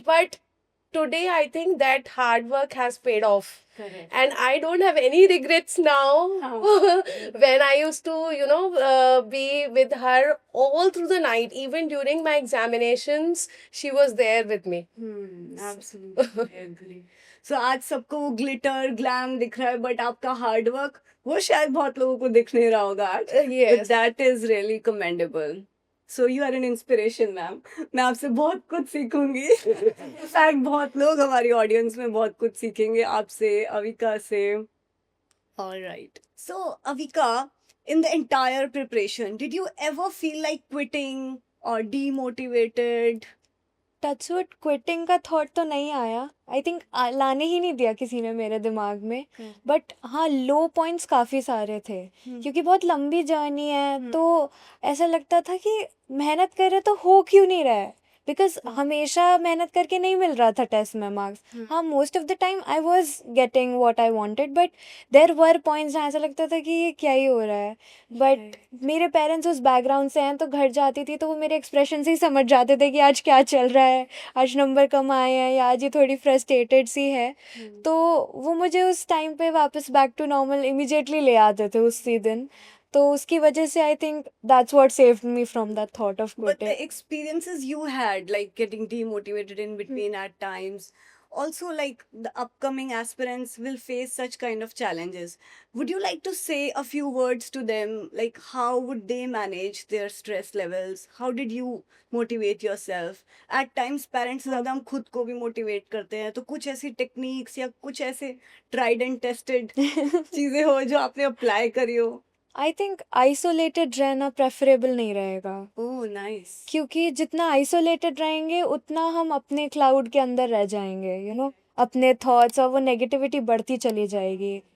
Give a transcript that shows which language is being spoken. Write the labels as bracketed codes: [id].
[en] But today I think that hard work has paid off. Correct. And I don't have any regrets now. When I used to be with her all through the night, even during my examinations, she was there with me. Absolutely agree. [hi] So आज सबको वो glitter glam दिख रहा है, but आपका hard work वो शायद बहुत लोगों को दिख नहीं रहा होगा आज. [en] Yes. But that is really commendable. So you are an inspiration ma'am. [hi] मैं आपसे बहुत कुछ सीखूंगी। इनफैक्ट बहुत लोग हमारी ऑडियंस में बहुत कुछ सीखेंगे आपसे, अविका से। [en] Alright. So, Avika, in the entire preparation, did you ever feel like quitting or demotivated? [hi] Touchwood quitting का थॉट तो नहीं आया, आई थिंक लाने ही नहीं दिया किसी ने मेरे दिमाग में। बट हाँ, लो पॉइंट्स काफ़ी सारे थे क्योंकि बहुत लंबी जर्नी है, तो ऐसा लगता था कि मेहनत कर रहे तो हो क्यों नहीं रहा है, बिकॉज हमेशा मेहनत करके नहीं मिल रहा था टेस्ट में मार्क्स। [en] हाँ, most of the time I was getting what I wanted, but there were points [hi] जहाँ ऐसा लगता था कि ये क्या ही हो रहा है। बट मेरे पेरेंट्स उस बैकग्राउंड से हैं, तो घर जाती थी तो वो मेरे एक्सप्रेशन से ही समझ जाते थे कि आज क्या चल रहा है, आज नंबर कम आए हैं या आज ये थोड़ी फ्रस्ट्रेटेड सी है। तो वो मुझे उस टाइम पे वापस [en] back to normal immediately [hi] ले आते थे उसी दिन। तो उसकी वजह से [en] I think that's what saved me from that thought of But the quitting. experiences you had, like getting demotivated in between at times, also like the upcoming aspirants will face such kind of challenges. Would you like to say a few words to them? Like, how would they manage their stress levels? How did you motivate yourself? [hi] At times, parents ज़्यादा हम खुद को भी motivate करते हैं, तो कुछ ऐसी techniques या कुछ ऐसे [en] tried and tested [hi] चीज़ें हो जो आपने apply करी हो? आई थिंक आइसोलेटेड रहना प्रेफरेबल नहीं रहेगा, [en] Oh, nice. [hi] क्योंकि जितना आइसोलेटेड रहेंगे उतना हम अपने क्लाउड के अंदर रह जाएंगे, अपने थॉट्स, और वो नेगेटिविटी बढ़ती चली जाएगी।